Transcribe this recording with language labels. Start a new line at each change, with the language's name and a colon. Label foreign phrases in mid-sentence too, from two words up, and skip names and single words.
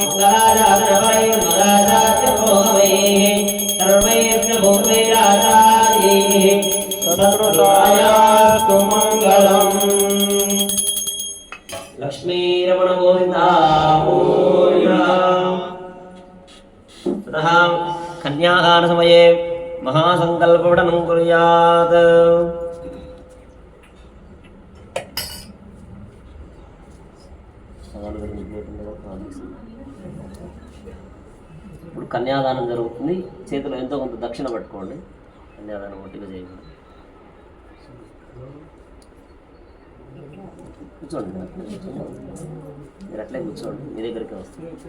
Sanskrit: सर्वैर्न भूमिराजायैः सदृतायास्तु मङ्गलम् लक्ष्मीरमण गोविन्द ततः कन्यादानसमये महासङ्कल्पपठनं कुर्यात्
Telugu: ఇప్పుడు కన్యాదానం జరుగుతుంది. చేతిలో ఎంతో కొంత దక్షిణ పట్టుకోండి. కన్యాదానం ఒట్టిగా చేయకూడదు. కూర్చోండి, మీరు అట్లే కూర్చోండి, మీ దగ్గరికి వస్తుంది.